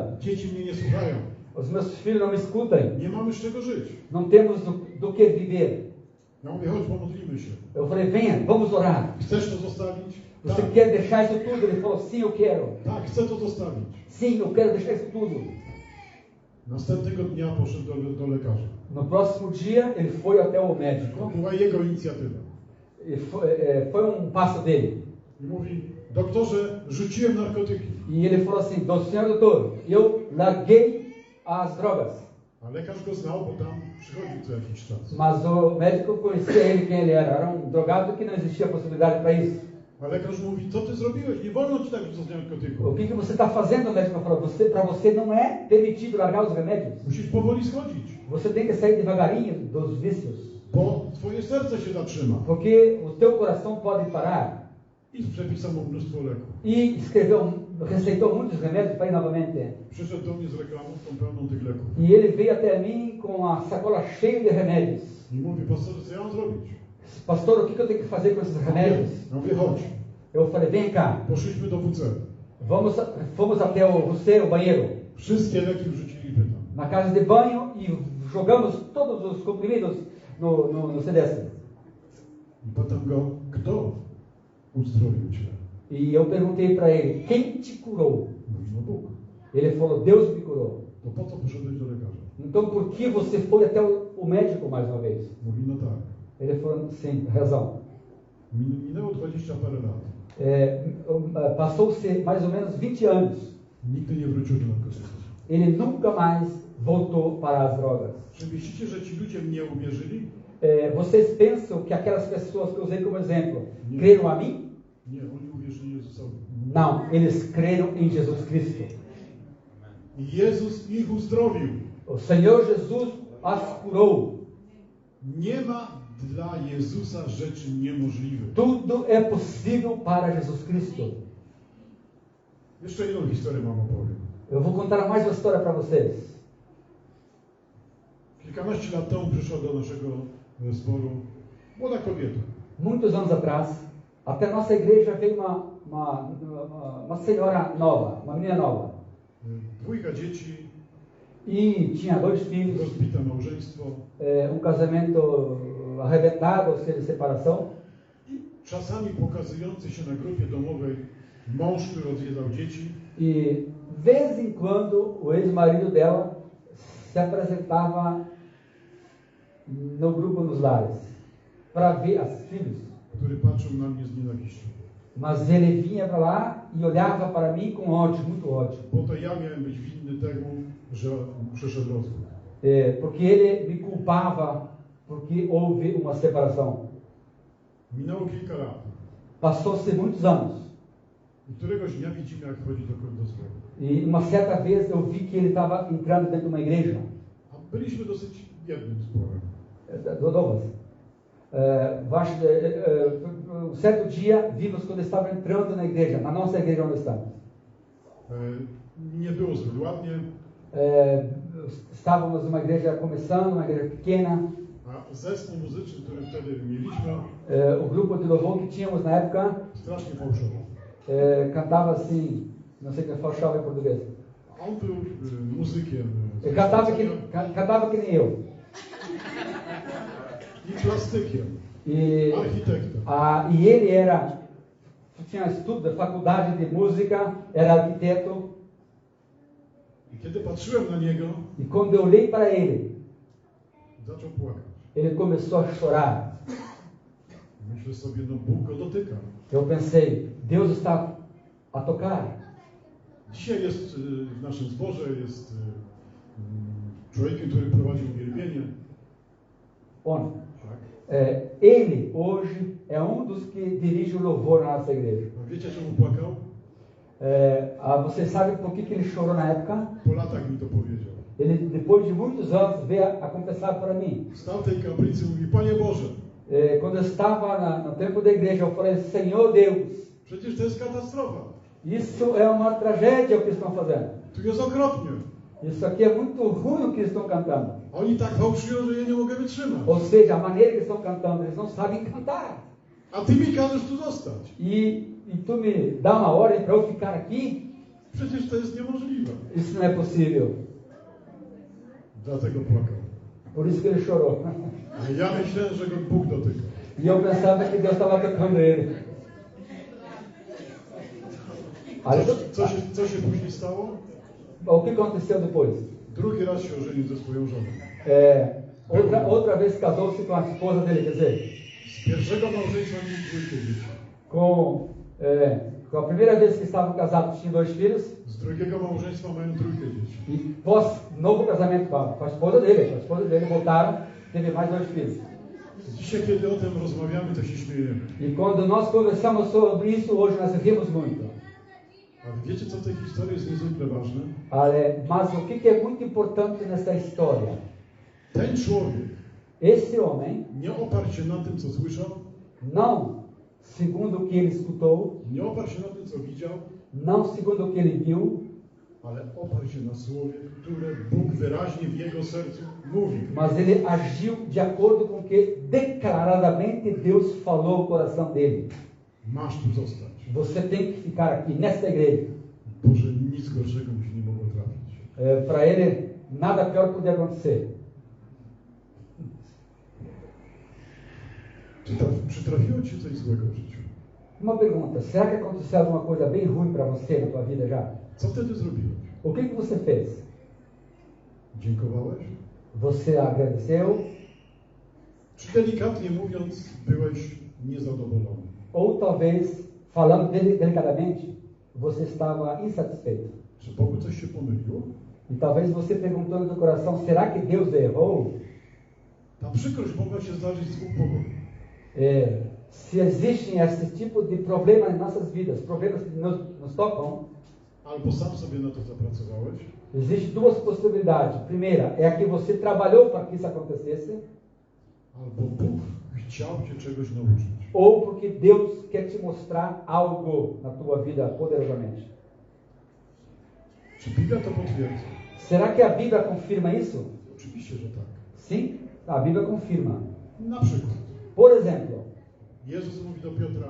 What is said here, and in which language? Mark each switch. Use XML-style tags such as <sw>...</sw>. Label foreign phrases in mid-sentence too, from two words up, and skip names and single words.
<pl>Dzieci mnie nie słuchają.</pl> <pt>Os meus filhos não me escutam.</pt> <pl>Nie mamy z czego żyć.</pl> <pt>Não temos do que viver.</pt> <pl>Ja mówię: chodź, pomodlimy się.</pl> <pt>Eu falei: venha, vamos orar.</pt> <pl>Chcesz to zostawić?</pl> <pt>Você</pt> <pl>Tak.</pl> <pt>quer deixar isso tudo? Ele falou: sim, eu quero.</pt> <pl>Tak, chcę to zostawić.</pl> <pt>Sim, eu quero deixar isso tudo.</pt> <pl>Następnego dnia poszedł do lekarza.</pl> <pt>No próximo dia, ele foi até o</pt> <pl>To</pl> <pt>médico.</pt> <pl>była jego inicjatywa.</pl> <pt>E foi passo dele.</pt> <pl>I mówi: doktorze, rzuciłem narkotyki.</pl> <pt>E ele falou assim: senhor doutor, eu larguei as drogas.</pt> <pl>A lekarz go znał, bo tam przychodził co jakiś czas.</pl> <pt>Mas o médico conhecia ele, quem ele era. Era drogado que não existia possibilidade para isso.</pt> <pl>A lekarz mówi: co ty zrobiłeś? Nie wolno ci tak rzucać narkotyków.</pl> <pt>O que você está fazendo? O médico falou: para você não é permitido largar os remédios.</pt> <pl>Musisz powoli schodzić,</pl> <pt>Você tem que sair devagarinho dos vícios.</pt> <pl>bo twoje serce się zatrzyma.</pl> <pt>Porque o teu coração pode parar.</pt> <pl>I przepisał mu mnóstwo leków.</pl> <pt>E receitou muitos remédios para ir novamente.</pt> <pl>Przyszedł do mnie z reklamówką pełną tych leków.</pl> <pt>E ele veio até mim com a sacola cheia de remédios.</pt> <pl>I mówi: pastorze, co ja mam zrobić?</pl> <pt>pastor, o que eu tenho que fazer com esses remédios?</pt> <pl>Ja mówię, chodź.</pl> <pt>Eu falei, vem cá,</pt> <pl>Poszliśmy do WC.</pl> <pt>fomos até o banheiro,</pt> <pl>Wszystkie leki wrzuciliśmy tam.</pl> <pt>na casa de banho e jogamos todos os comprimidos no CDS.</pt> <pl>I pytam go, kto uzdrowił cię?</pl> <pt>E eu perguntei para ele, quem te curou?</pt> <pl>Mówi, no Bóg.</pl> <pt>Ele falou, Deus me curou.</pt> <pl>To po co poszedłeś do lekarza?</pl> <pt>Então por que você foi até o médico mais uma vez?</pt> <pl>Mówi, no tak.</pl> <pt>Ele falou, sim, razão.</pt> <pl>Minęło 20 parę lat.</pl> <pt>Passou-se mais ou menos 20 anos.</pt> <pl>Nigdy nie wrócił do narkotyków.</pl> <pt>Ele nunca mais voltou para as drogas.</pt> <pl>Czy myślicie, że ci ludzie mnie uwierzyli?</pl> <pt>Vocês pensam que aquelas pessoas que eu usei como exemplo</pt> <pl>Nie.</pl> <pt>creram a mim?</pt> <pl>Nie, oni uwierzyli Jezusowi.</pl> <pt>Não, eles creram em Jesus Cristo.</pt> <pl>I Jezus ich uzdrowił.</pl> <pt>O Senhor Jesus as curou.</pt> <pl>Nie ma dla Jezusa rzeczy niemożliwych.</pl> <pt>Tudo é possível para Jesus Cristo.</pt> <pl>Jeszcze jedną historię wam opowiem.</pl> <pt>Eu vou contar mais uma história para vocês.</pt> <pl>Kilkanaście lat temu przyszła do naszego zboru młoda kobieta.</pl> <pt>Muitos anos atrás, até nossa igreja veio uma senhora nova, uma menina nova.</pt> <pl>Dwójka dzieci,</pl> <pt>E tinha 2 filhos,</pt> <pl>rozbite małżeństwo.</pl> <pt>Casamento arrebentado, ou seja, separação.</pt> <pl>I czasami pokazujący się na grupie domowej mąż, który odwiedzał dzieci.</pl> <pt>E, de vez em quando, o ex-marido dela se apresentava no grupo nos lares para ver as filhos.</pt> <pl>Który patrzył na mnie z nienawiścią.</pl> <pt>Mas ele vinha para lá e olhava para mim com ódio, muito ódio.</pt> <pl>Bo to ja miałem być winny temu, że przyszedł rozwód.</pl> <pt>Porque ele me culpava porque houve uma separação.</pt> <pl>Minęło kilka lat.</pl> <pt>Passou-se muitos anos.</pt> <pl>I któregoś dnia widzimy, jak wchodzi do zboru.</pl> <pt>E uma certa vez eu vi que ele estava entrando dentro de uma igreja.</pt> <pl>A byliśmy dosyć jednym zborem.</pl> <pt>Douglas. Um certo dia vimos quando estava entrando na igreja, na nossa igreja onde estamos.</pt> <pl>Nie było zbyt ładnie.</pl> <pt>Estávamos numa igreja começando, uma igreja pequena.</pt> <pl>A zespół muzyczny, który wtedy mieliśmy,</pl> <pt>O grupo de louvor que tínhamos na época</pt> <pl>strasznie fałszowo.</pl> <pt>cantava assim, não sei o que é fałszowy em português.</pt> <pl>A on był muzykiem.</pl> <pt>Ele cantava que nem eu.</pt> <pl>I plastykiem. Architektem.</pl> <pt>E ele tinha estudo da faculdade de música, era arquiteto.</pt> <pl>I kiedy patrzyłem na niego,</pl> <pt>E quando eu olhei para ele,</pt> <pl>zaczął płakać.</pl> <pt>ele começou a chorar.</pt> <pl>Myślę sobie, no Bóg go dotyka.</pl> <pt>Eu pensei, Deus está a tocar.</pt> <pl>Dzisiaj jest w naszym zborze jest człowiekiem, który prowadzi uwielbienie. On. Tak.</pl> <pt>Ele hoje é dos que dirige o louvor na nossa igreja.</pt> <pl>A wiecie, czemu płakał?</pl> <pt>Você sabe por que ele chorou na época?</pt> <pl>Po latach mi to powiedział.</pl> <pt>Ele, depois de muitos anos, veio a confessar para mim.</pt> <pl>Stał w tej kaplicy i mówi, Panie Boże,</pl> <pt>Quando eu estava no tempo da igreja, eu falei, Senhor Deus,</pt> <pl>przecież to jest katastrofa.</pl> <pt>isso é uma tragédia o que estão fazendo.</pt> <pl>Tu jest okropnie.</pl> <pt>Isso aqui é muito ruim o que eles estão cantando.</pt> <pl>Oni tak fałszują, że ja nie mogę wytrzymać.</pl> <pt>Ou seja, a maneira que eles estão cantando, eles não sabem cantar.</pt> <pl>A ty mi każesz tu zostać.</pl> <pt>E tu me dá uma ordem para eu ficar aqui?</pt> <pl>Przecież to jest niemożliwe.</pl> <pt>Isso não é possível.</pt> <pl>Dlatego płakał.</pl> <pt>Por isso que ele chorou.</pt> <pl>A ja myślałem, że go Bóg dotyka.</pl> <pt>E eu pensava que Deus estava tocando ele.</pt> <pl>Co się później stało?</pl> <pt>O que aconteceu depois?</pt> <pl>Drugi raz się ożenił ze swoją żoną.</pl> <pt>Outra vez casou-se com a esposa dele, quer dizer,</pt> <pl>Z pierwszego małżeństwa mieli dwójkę dzieci.</pl> <pt>com a primeira vez que estavam casados tinha 2 filhos,</pt> <pl>Z drugiego małżeństwa mają trójkę dzieci.</pl> <pt>e pós novo casamento com a esposa dele voltaram, teve mais 2 filhos.</pt> <pl>Dzisiaj, kiedy o tym rozmawiamy, to się śmiejemy.</pl> <pt>E quando nós conversamos sobre isso, hoje nós rimos muito.</pt> <pl>A wiecie, co w tej historii jest niezwykle ważne?</pl> <pt>Mas o que é muito importante nessa história?</pt> <pl>Ten człowiek</pl> <pt>Esse homem,</pt> <pl>nie oparł się na tym, co słyszał,</pl> <pt>não segundo o que ele escutou,</pt> <pl>nie oparł się na tym, co widział,</pl> <pt>não segundo o que ele viu,</pt> <pl>ale oparł się na słowie, które Bóg wyraźnie w jego sercu mówi.</pl> <pt>Mas ele agiu de acordo com o que declaradamente Deus falou ao coração dele.</pt> <pl>Masz tu zostać.</pl> <pt>Você tem que ficar aqui, nesta igreja.</pt> <pl>Boże, nic gorszego mi się nie mogło trafić.</pl> <pt>Para ele, nada pior podia acontecer.</pt> <pl>Czy trafiło ci coś złego w życiu?</pl> <pt>Uma pergunta, será que aconteceu alguma coisa bem ruim para você na tua vida já?</pt> <pl>Co wtedy zrobiłeś?</pl> <pt>O que você fez?</pt> <pl>Dziękowałeś?</pl> <pt>Você agradeceu?</pt> <pl>Czy delikatnie mówiąc, byłeś niezadowolony?</pl> <pt>Ou talvez, falando delicadamente, você estava insatisfeito.</pt> <pl>Czy Bogu coś się pomyliło?</pl> <pt>E talvez você perguntou no seu coração, será que Deus errou?</pt> <pl>Ta przykrość mogła się zdarzyć z dwóch powodów.</pl> <pt>Se existem esse tipo de problemas em nossas vidas, problemas que nos tocam,</pt> <pl>Albo sam sobie na to zapracowałeś,</pl> <pt>existem duas possibilidades. Primeira é a que você trabalhou para que isso acontecesse,</pt> <pl>albo Bóg chciał cię czegoś nauczyć.</pl> <pt>ou porque Deus quer te mostrar algo na tua vida poderosamente.</pt> <pl>Czy Biblia to potwierdza?</pl> <pt>Será que a Bíblia confirma isso?</pt> <pl>Oczywiście, że tak.</pl> <pt>Sim, a Bíblia confirma.</pt> <pl>Na przykład,</pl> <pt>Por exemplo,</pt> <pl>Jezus mówi do Piotra,</pl>